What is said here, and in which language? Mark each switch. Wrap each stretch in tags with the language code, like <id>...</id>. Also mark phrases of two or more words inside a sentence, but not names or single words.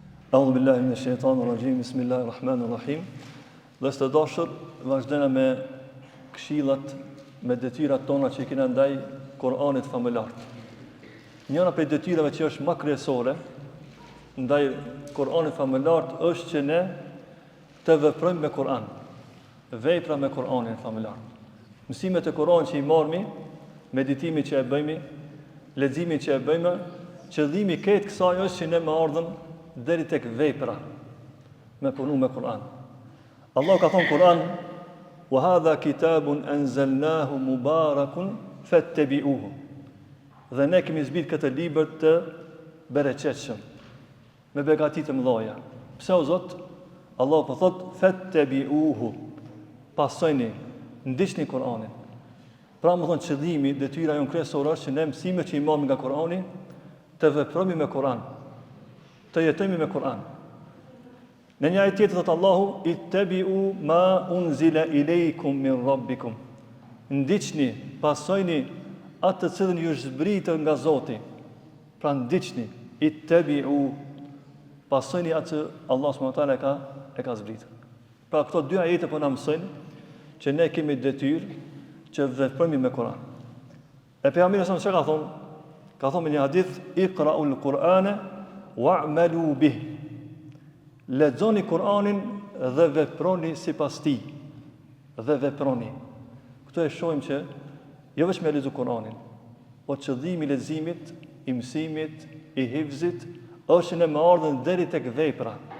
<ar>أعوذ بالله من الشيطان الرجيم بسم الله الرحمن الرحيم.</ar> <sq>Dhe së dashur, vazhdojmë me këshillat, me detyrat tona që i kena ndaj Kur'anit famëlar. Njëra prej detyrave që është më kryesore ndaj Kur'anit famëlar është që ne të veprojmë me Kur'an. Vepra me Kur'anin famëlar. Mësimet e Kur'anit që i marrmi, meditimi që e bëjmë, leximi që e bëjmë, qëllimi i këtë kësaj është që ne më ardhëm deri tek vepra me punu me Kur'an. Allah ka thonë Kur'an:</sq> <ar>"وهذا كتاب أنزلناه مبارك فاتبعوه."</ar> <sq>Dhe ne kemi zbrit këtë libër të bereqetshëm, me begati të mëdha. Pse o Zot? Allah po thot fattabi'uhu. Pasojni, ndiqni Kur'anin. Pra më thonë qëllimi, detyra jonë kryesore është që ne mësimet që i marrim nga Kur'ani të veprojmë me Kur'an, të jetojmë me Kur'an. Në një ajet tjetër thotë Allahu:</sq> <ar>"اتبعوا ما أنزل إليكم من ربكم."</ar> <sq>Ndiqni, pasojni atë të cilën ju është zbritur nga Zoti. Pra ndiqni, ittabi'u, pasojni atë Allah</sq> <ar>سبحانه وتعالى</ar> <sq>e ka zbritur. Pra këto dy ajete po na mësojnë që ne kemi detyrë që veprojmë me Kur'an. E pejgamberi sa ka thonë? Ka thonë në një hadith:</sq> <ar>"اقرؤوا القرآن واعملوا به."</ar> <sq>Lexoni Kur'anin dhe veproni sipas tij. Dhe veproni. Këtu e shohim që jo vetëm me lexu Kur'anin, por qëllimi i leximit, i mësimit, i hifzit është në më ardhen deri tek vepra.</sq>